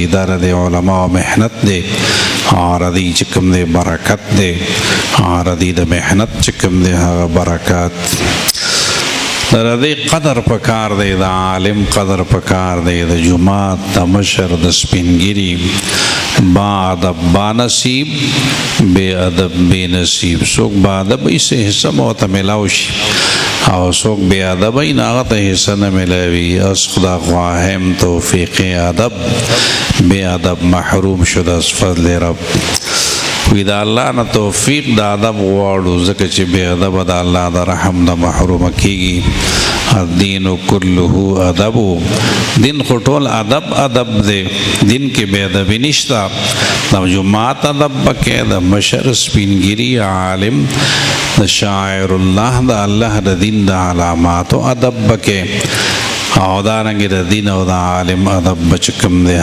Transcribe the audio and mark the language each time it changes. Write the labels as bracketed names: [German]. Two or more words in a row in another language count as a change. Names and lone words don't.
[Pashto] دا د علماو محنت دی او د دې چې کوم دی برکت دی او د دې د محنت چې کوم دی هغه برکات. د دې قدر پکار دی، د عالم قدر پکار دی، د جماعت د مشر د سپینګیري [Urdu] با ادب با نصیب بے ادب بے نصیب. [Pashto] څوک با ادب یې څه حصه مو ته میلاو شي او څوک بے ادب یې نه هغه ته حصه نه میلاوي. [Persian] از خدا خواهم توفیق ادب بے ادب محروم شد از فضل رب. [Pashto] وی دا الله نه توفیق د ادب غواړو ځکه چې بے ادب د الله د رحم نه محروم کیږي. [Arabic] الدین کله ادب، [Pashto] دین خو ټول ادب ادب دی، دین کې بے ادبي نشته. د جماعت ادب پکې، د مشر سپینګیري عالم د شاعر الله د الله د دین د علاماتو ادب پکې، او دارنګې د دین او د عالم ادب بچ کم دی.